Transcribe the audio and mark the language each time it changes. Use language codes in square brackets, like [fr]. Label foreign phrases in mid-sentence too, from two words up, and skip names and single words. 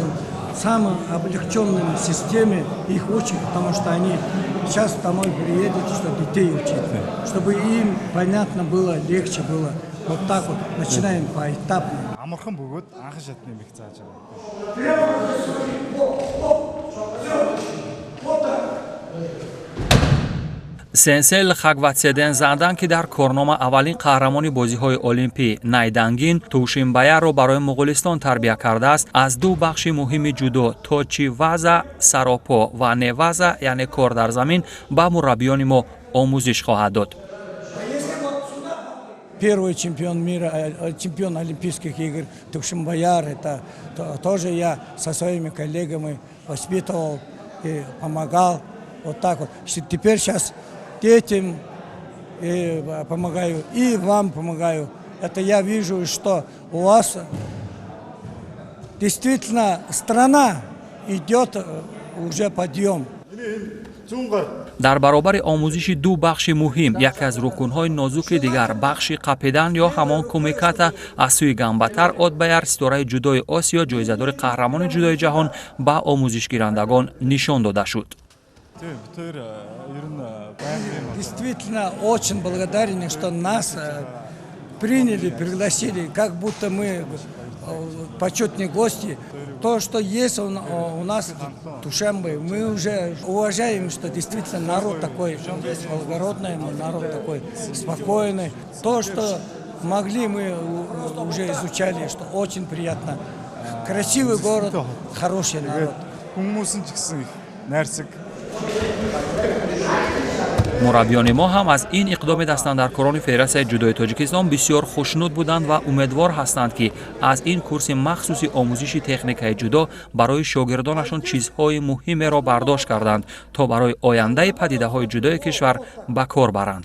[ru] В самой облегченной системе их учим, потому что они сейчас домой приедут, что детей учить, чтобы им понятно было, легче было. Вот так вот начинаем поэтапно. [tg] сенсей Лхагватседен Зандан ки дар корнома аввалин қаҳрамони бозиҳои олимпӣ Найдангин Тушинбаярро барои Моғолистон тарбия кардааст, аз ду бахши муҳими ҷудо точи ваза саропо ва неваза яъне кор дар замин ба мураббиёни мо омӯзиш хоҳад дод. [ru] Первый чемпион мира, чемпион Олимпийских игр Тушинбаяр, это тоже я со своими коллегами воспитывал и помогал. Вот так вот. Теперь сейчас детям и помогаю, и вам помогаю. Это я вижу, что у вас действительно страна идет уже подъем. [tg] дар баробари омӯзиши ду бахши муҳим, яке аз рукунҳои нозуки дигар бахши қапидан ё ҳамон кумиката аз сӯи Гамбатар Отбаяр ситораи ҷудои Осиё, ҷоизадори қаҳрамони ҷудои ҷаҳон ба омӯзишгирандагон нишон дода шуд. [ru] Действительно очень благодарен, что нас приняли, пригласили, как будто мы почетные гости. То, что есть у нас в Тушембе, мы уже уважаем, что действительно народ такой благородный, народ такой спокойный. То, что могли, мы уже изучали, что очень приятно. Красивый город, хороший народ. [tg] мураббиёни мо ҳам аз ин иқдоми дастандаркорони Федератсияи ҷудои Тоҷикистон бисёр хушнуд буданд ва умедвор ҳастанд ки аз ин курси махсуси омӯзиши техникаи ҷудо барои шогирдонашон чизҳои муҳимеро бардошт карданд, то барои ояндаи падидаҳои ҷудои кишвар ба кор баранд.